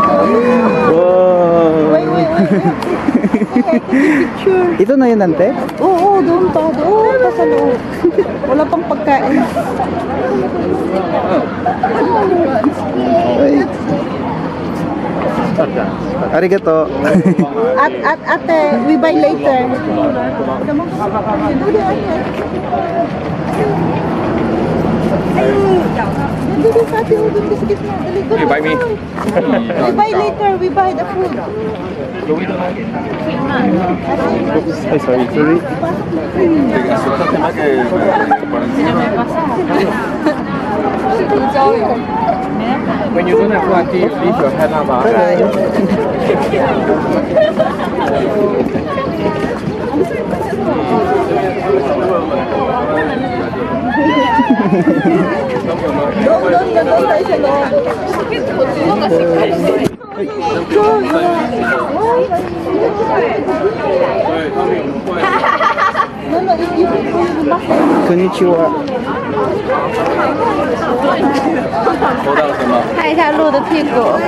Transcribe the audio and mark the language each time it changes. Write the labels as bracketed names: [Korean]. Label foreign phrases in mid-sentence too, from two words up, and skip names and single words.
[Filipino] Wow! Ito na yun, ante? Oo, doon pa. Doon pa sa loob. Wala pang pagkain. Ay. Arigato. Ate, [English] we buy later. You buy me? We buy later, we buy the food. Ay, sorry. When you don't have one, you leave your hand up. [Filipino] Doon tayo sa loob. Konnichiwa. [Chinese] 看一下鹿的屁股。